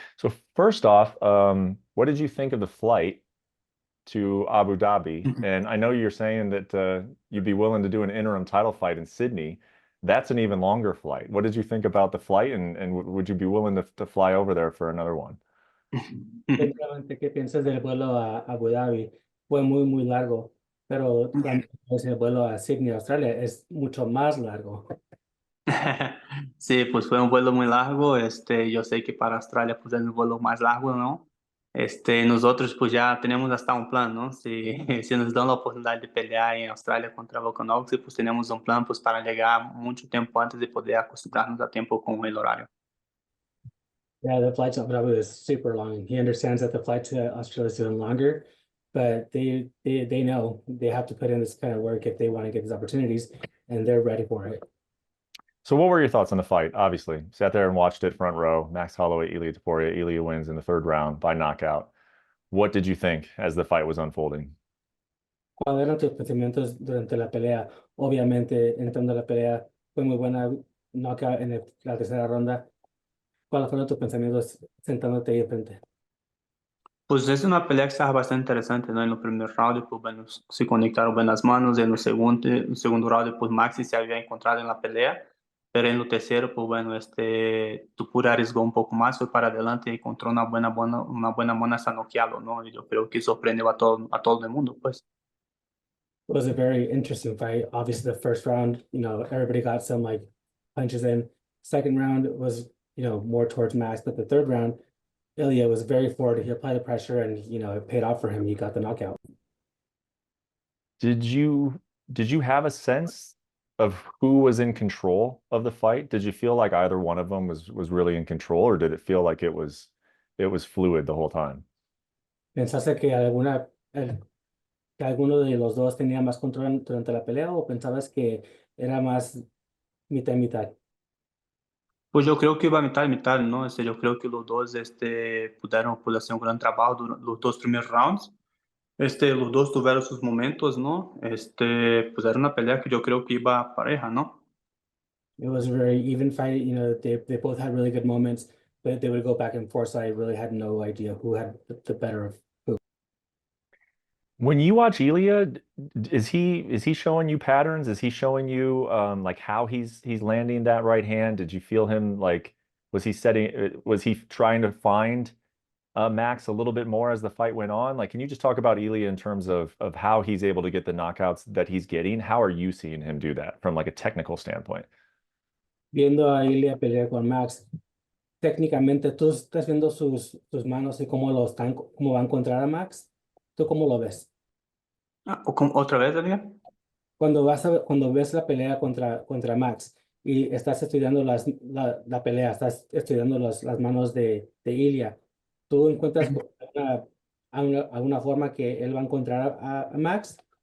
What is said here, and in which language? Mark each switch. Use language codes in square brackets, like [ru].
[en] So first off, what did you think of the flight to Abu Dhabi? And I know you're saying that you'd be willing to do an interim title fight in Sydney. That's an even longer flight. What did you think about the flight, and would you be willing to fly over there for another one? [es] Definitivamente, ¿qué piensas del vuelo a Abu Dhabi? Fue muy largo, pero también pues, el vuelo a Sydney, Australia, es mucho más largo. Sí, pues fue un vuelo muy largo. Yo sé que para Australia pues es el vuelo más largo, ¿no? Nosotros pues ya tenemos hasta un plan, ¿no? Si, si nos dan la oportunidad de pelear en Australia contra Volkanovski, pues tenemos un plan pues para llegar mucho tiempo antes de poder acostumbrarnos a tiempo con el horario. [en] Yeah, the flight to Abu Dhabi is super long. He understands that the flight to Australia is even longer, but they know they have to put in this kind of work if they want to get these opportunities, and they're ready for it. So what were your thoughts on the fight? Obviously, sat there and watched it front row. Max Holloway, Ilia Topuria. Ilia wins in the third round by knockout. What did you think as the fight was unfolding? [es] ¿Cuáles eran tus pensamientos durante la pelea? Obviamente, entrando a la pelea, fue muy buena knockout en la tercera ronda. ¿Cuáles fueron tus pensamientos sentándote ahí enfrente? Pues es una pelea que estaba bastante interesante, ¿no? En el primer round, pues bueno, se conectaron buenas manos. En el segundo round, pues Maxi se había encontrado en la pelea. Pero en el tercero, pues bueno, Topuria arriesgó un poco más, fue para adelante y encontró una buena mano hasta noquearlo, ¿no? Y yo creo que sorprendió a todo el mundo, pues. [en] It was a very interesting fight. Obviously, the first round, everybody got some like punches in. Second round was, more towards Max, but the third round, Ilya was very forward. He applied the pressure and, it paid off for him. He got the knockout. Did you did you have a sense of who was in control of the fight? Did you feel like either one of them was really in control, or did it feel like it was fluid the whole time? [es] ¿Pensaste que alguno de los dos tenía más control durante la pelea o pensabas que era más mitad y mitad? Pues yo creo que iba mitad y mitad, ¿no? Yo creo que los dos pudieron pues, hacer un gran trabajo durante los dos primeros rounds. Los dos tuvieron sus momentos, ¿no? Pues era una pelea que yo creo que iba pareja, ¿no? [en] It was a very even fight. They both had really good moments, but they would go back and forth. So I really had no idea who had the better of who. When you watch Elia, is he showing you patterns? Is he showing you like how he's landing that right hand? Did you feel him like was he trying to find Max a little bit more as the fight went on? Like, can you just talk about Elia in terms of how he's able to get the knockouts that he's getting? How are you seeing him do that from like a technical standpoint? [es] Viendo a Ilya pelear con Max, técnicamente tú estás viendo sus manos y cómo va a encontrar a Max. ¿Tú cómo lo ves? ¿Otra vez, amiga? Cuando ves la pelea contra Max y estás estudiando la pelea, estás estudiando las manos de Ilya, ¿tú encuentras alguna forma que él va a encontrar a Max?